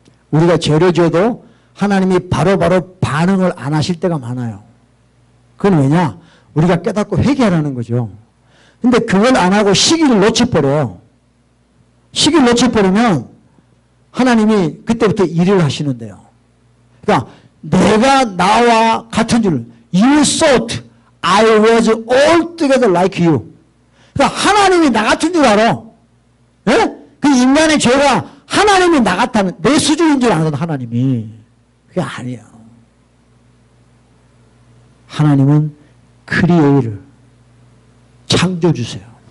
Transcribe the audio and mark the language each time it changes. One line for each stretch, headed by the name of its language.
Korean: 우리가 죄를 지어도 하나님이 바로바로 반응을 안 하실 때가 많아요. 그건 왜냐? 우리가 깨닫고 회개하라는 거죠. 근데 그걸 안 하고 시기를 놓쳐버려요. 시기를 놓쳐버리면 하나님이 그때부터 일을 하시는데요. 그러니까 내가 나와 같은 줄,
English: You thought I was altogether like you.
Korean: 그러니까 하나님이 나 같은 줄 알아. 예? 그 인간의 죄가 하나님이 나 같다는, 내 수준인 줄 아는 하나님이. 그게 아니에요. 하나님은 크리에이를 창조주세요.